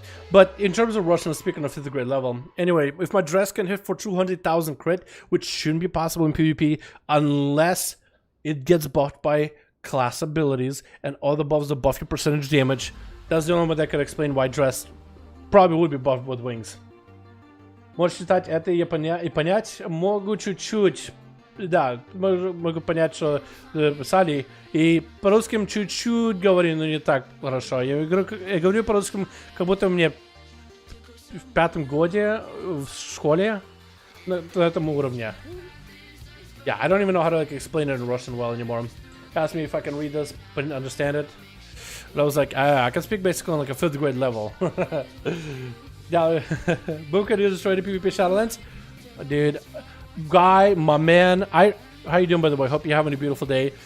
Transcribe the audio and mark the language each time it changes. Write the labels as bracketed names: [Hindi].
[English] But in terms of Russian, speaking of 5th grade level, anyway, if my dress can hit for 200,000 crit, which shouldn't be possible in PvP unless it gets buffed by class abilities and all the buffs that buff your percentage damage, that's the only way that could explain why dress probably would be buffed with wings. [Russian] Можешь читать это и понять, могу чуть-чуть. Да, могу понять, что писали. И по-русски чуть-чуть говорю, но не так хорошо. Я говорю по-русски, как будто мне в 5-м годе в школе на этом уровне. [English] Yeah, I don't even know how to like explain it in Russian well anymore. Asked me if I can read this, but didn't understand it. But I was like, I can speak basically on like a 5th grade level. Yeah, Booker, you destroyed the PvP Shadowlands? Dude. Guy, my man, how you doing, by the way? Hope you're having a beautiful day.